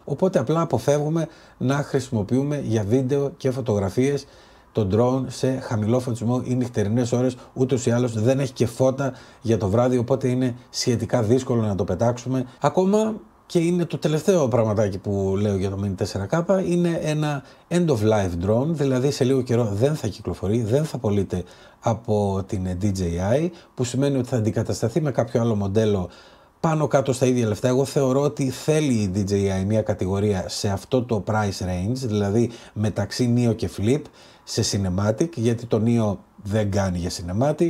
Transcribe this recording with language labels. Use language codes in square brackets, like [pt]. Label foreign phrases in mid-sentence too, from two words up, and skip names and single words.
[el] Οπότε απλά αποφεύγουμε να χρησιμοποιούμε για βίντεο και φωτογραφίες το drone σε χαμηλό φωτισμό ή νυχτερινές ώρες. Ούτως ή άλλως δεν έχει και φώτα για το βράδυ, οπότε είναι σχετικά δύσκολο να το πετάξουμε. Ακόμα και είναι το τελευταίο πραγματάκι που λέω για το Mini 4K, είναι ένα [en] end of life drone, [el] δηλαδή σε λίγο καιρό δεν θα κυκλοφορεί, δεν θα πωλείται από την DJI, που σημαίνει ότι θα αντικατασταθεί με κάποιο άλλο μοντέλο πάνω κάτω στα ίδια λεφτά. Εγώ θεωρώ ότι θέλει η DJI μια κατηγορία σε αυτό το [en] price range, [el] δηλαδή μεταξύ Neo και Flip, σε cinematic, γιατί το Neo δεν κάνει για cinematic.